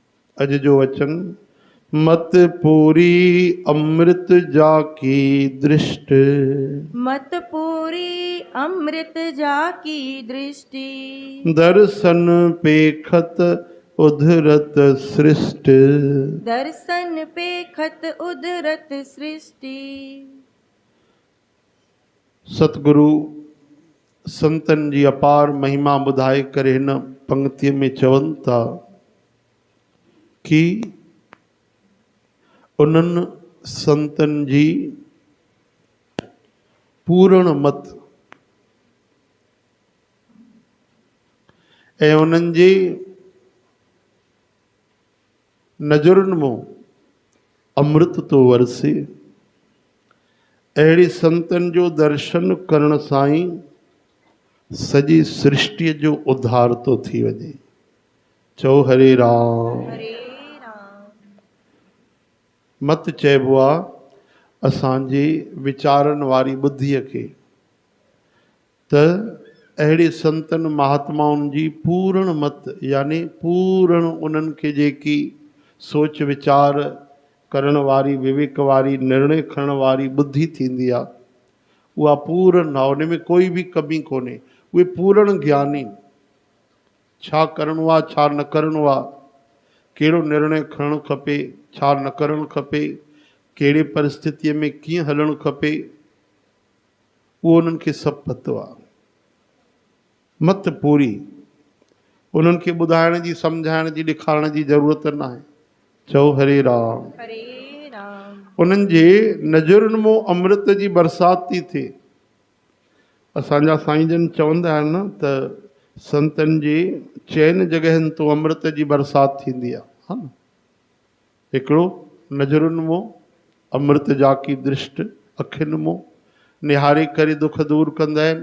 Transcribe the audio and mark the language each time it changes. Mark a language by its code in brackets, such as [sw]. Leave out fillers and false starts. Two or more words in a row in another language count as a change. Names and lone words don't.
[sd] अज जो वचन [pa] ਮਤ ਪੂਰੀ ਅੰਮ੍ਰਿਤ ਜਾਕੀ ਦ੍ਰਿਸ਼ਟ, ਮਤ ਪੂਰੀ ਅੰਮ੍ਰਿਤ ਜਾਕੀ ਦ੍ਰਿਸ਼ਟਿ, ਦਰਸ਼ਨ ਪੇਖਤ ਉਧਰਤ ਸ੍ਰਿਸ਼ਟ। ਦਰਸ਼ਨ ਪੇਖਤ ਉਦਰਤ ਸ੍ਰਿਸ਼ਟਿ। [sd] सतगुरु संतन जी अपार महिमा ॿुधाए करे हिन पंक्तिअ में चवनि था कि उन्हनि संतन जी पूर्ण मत ऐं उन्हनि जे नज़रुनि मां अमृत तो वरसे। अहिड़े संतन जो दर्शन करण सां ई सॼी सृष्टिअ जो उद्धार तो थी वञे। चओ हरे राम। हरे राम। मत चइबो आहे असांजे वीचारनि वारी ॿुद्धीअ खे। त अहिड़े संतनि महात्माउनि जी पूर्ण मत यानी पूर्ण उन्हनि खे जेकी सोच वीचार करण वारी विवेक वारी निर्णय खणण वारी ॿुधी थींदी आहे उहा पूर्ण आहे। उन में कोई बि कमी कोन्हे। उहे पूर्ण ज्ञानी छा करिणो आहे छा न करिणो आहे, कहिड़ो निर्णय खणणु खपे छा न करणु खपे, कहिड़े परिस्थितीअ में कीअं हलणु खपे, उहो उन्हनि खे सभु पतो आहे। मत पूरी उन्हनि खे ॿुधाइण जी सम्झाइण जी ॾेखारण जी ज़रूरत न आहे। चओ हरे राम। हरे राम। उन्हनि जे नज़रुनि मां अमृत जी बरसाति थी थिए। असांजा साईं जन चवंदा आहिनि न त संतनि जे चइनि जॻहियुनि तो अमृत जी बरसाति थींदी आहे, हा न। हिकिड़ो नज़रुनि मां [pa] ਅੰਮ੍ਰਿਤ ਜਾਕੀ ਦ੍ਰਿਸ਼ਟ, [sd] अखियुनि मां निहारे करे दुख दूर कंदा आहिनि।